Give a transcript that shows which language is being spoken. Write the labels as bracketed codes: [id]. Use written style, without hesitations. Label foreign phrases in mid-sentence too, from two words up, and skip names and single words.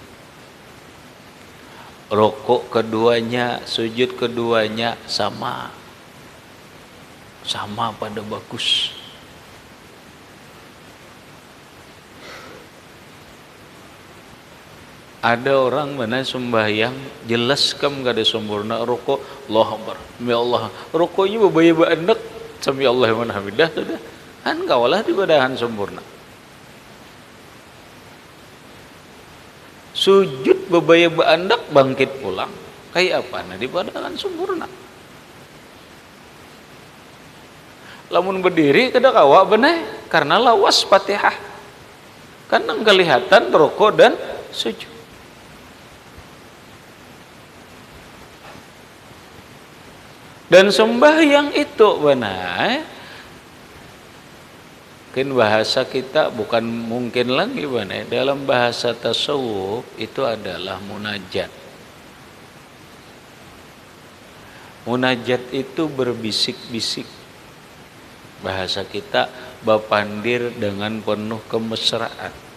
[bjn] Ruku keduanya, sujud keduanya sama pada bagus. Ada orang mana sembahyang jelas kam kada sempurna ruku, [ar] الله أكبر يا الله, [bjn] rukunya bebaya baendek, [ar] سمع الله لمن حمده [bjn] sudah. Kan kawalah di badahan sempurna. Sujud bebaya baendek bangkit pulang. Kayak apa? Nah di badahan sempurna. Lamun berdiri kada kawa beneh karena lawas Fatihah. Kan nang kelihatan ruku dan sujud. Dan sembahyang itu beneh mungkin bahasa kita bukan mungkin lagi beneh, dalam bahasa tasawuf itu adalah munajat. Munajat itu berbisik-bisik. Bahasa kita bapandir dengan penuh kemesraan.